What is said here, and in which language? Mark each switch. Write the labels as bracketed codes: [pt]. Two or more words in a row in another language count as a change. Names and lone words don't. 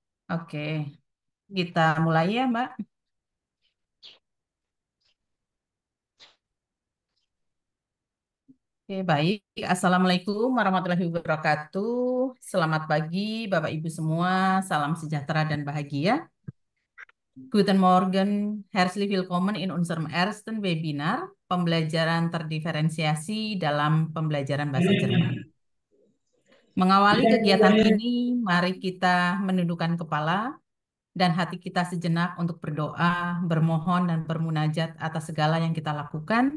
[id] Oke, kita mulai ya, Mbak. Oke, baik. [ar] السلام عليكم ورحمة الله وبركاته. [id] Selamat pagi, Bapak Ibu semua. Salam sejahtera dan bahagia. [de] Guten Morgen, herzlich willkommen in unserem ersten webinar [id] pembelajaran terdiferensiasi dalam pembelajaran bahasa Jerman. Mengawali kegiatan ini, mari kita menundukkan kepala dan hati kita sejenak untuk berdoa, bermohon, dan bermunajat atas segala yang kita lakukan.